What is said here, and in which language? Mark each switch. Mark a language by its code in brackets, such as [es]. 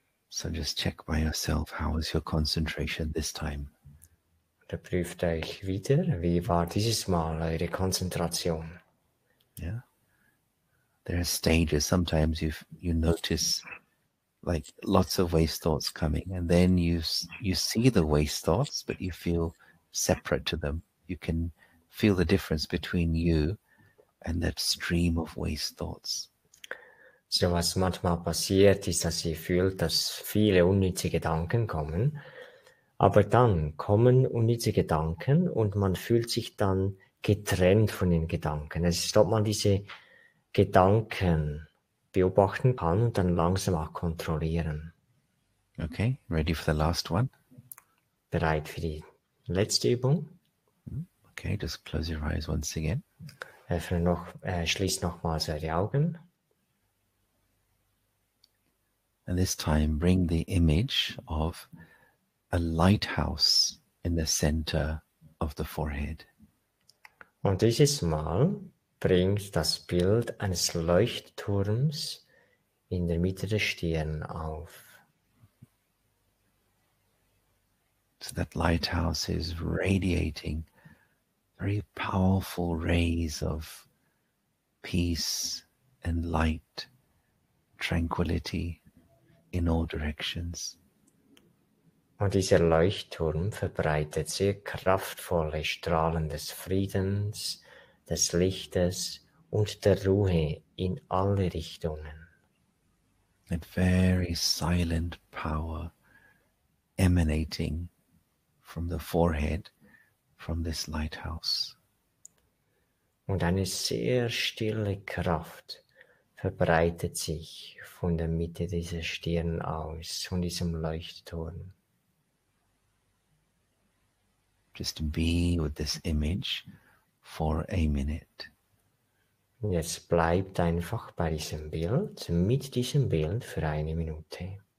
[en] So just check by yourself, how was your concentration this time? [de] Und prüft euch wieder, wie war dieses Mal eure Konzentration? [en] Yeah. There are stages. Sometimes you notice like lots of waste thoughts coming, and then you see the waste thoughts, but you feel separate to them. You can feel the difference between you and that stream of waste thoughts. [de] So was manchmal passiert, ist, dass ihr fühlt, dass viele unnütze Gedanken kommen. Aber dann kommen unnütze Gedanken und man fühlt sich dann getrennt von den Gedanken. Es ist, ob man diese Gedanken beobachten kann und dann langsam auch kontrollieren. [en] Okay, ready for the last one? [de] Bereit für die letzte Übung? [en] Okay, just close your eyes once again. [de] Schließt nochmals eure Augen. [en] And this time bring the image of a lighthouse in the center of the forehead. [de] Und dieses Mal bringt das Bild eines Leuchtturms in der Mitte der Stirn auf. [en] So that lighthouse is radiating very powerful rays of peace and light, tranquility in all directions. [de] Und dieser Leuchtturm verbreitet sehr kraftvolle Strahlen des Friedens, des Lichtes und der Ruhe in alle Richtungen. [en] That very silent power emanating from the forehead, from this lighthouse. [de] Und eine sehr stille Kraft verbreitet sich von der Mitte dieser Stirn aus, von diesem Leuchtturm. [en] Just be with this image for a minute. [de] Und jetzt bleibt einfach bei diesem Bild, mit diesem Bild für eine Minute.